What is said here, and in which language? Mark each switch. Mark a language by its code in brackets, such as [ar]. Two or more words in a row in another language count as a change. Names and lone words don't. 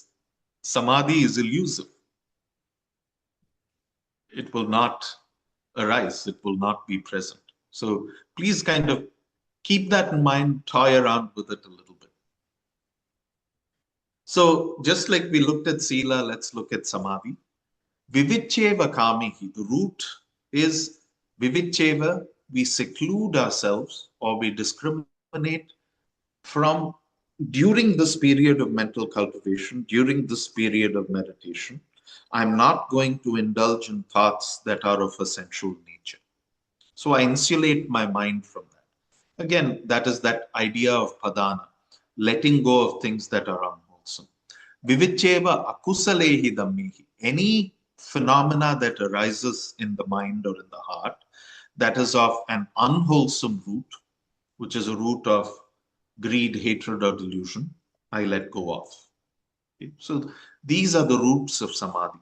[en] Samadhi is elusive. It will not arise. It will not be present. So please kind of keep that in mind, toy around with it a little bit. So just like we looked at sila, let's look at samadhi. [pi] Vivicheva kamihi. [en] The root is vivicheva. We seclude ourselves or we discriminate from during this period of mental cultivation, during this period of meditation. I'm not going to indulge in thoughts that are of a sensual nature. So I insulate my mind from that. Again, that is that idea of padana, letting go of things that are unwholesome. [pi] Vivicheva akusalehi dhammihi. [en] Any phenomena that arises in the mind or in the heart that is of an unwholesome root, which is a root of greed, hatred, or delusion, I let go of. Okay? So these are the roots of samadhi.